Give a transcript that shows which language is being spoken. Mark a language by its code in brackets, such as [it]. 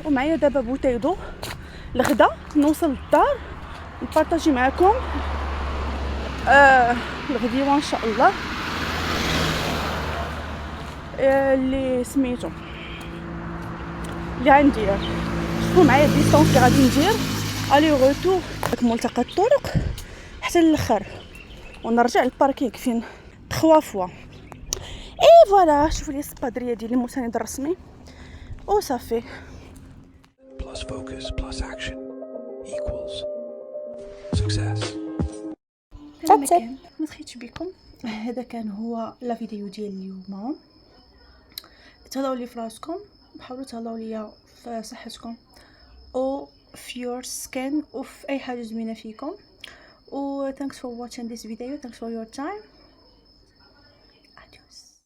[ar] ومعايا دابا بوتيدو الغدا. نوصل للدار نبارطاجي معكم الغديوه ان شاء الله اللي سميتو اللي غندير. شوفوا معايا الديستونس اللي غادي ندير الي غوتور ملتقى الطرق حتى للاخر، ونرجع للباركينغ فين 3 فوا. اي فوالا، شوفوا لي السبادريه ديال المساند الرسمي وصافي. [en] plus focus plus action equals success. That's it. [ar] ما سخيتش بكم. هذا كان هو لا فيديو ديال اليوم. تهلاو لي في راسكم، حاولوا تهلاو ليا في صحتكم او في [en] your skin [ar] وفي اي حاجه زوينه فيكم. [en] و thanks for watching this video, thanks for your time. Adios.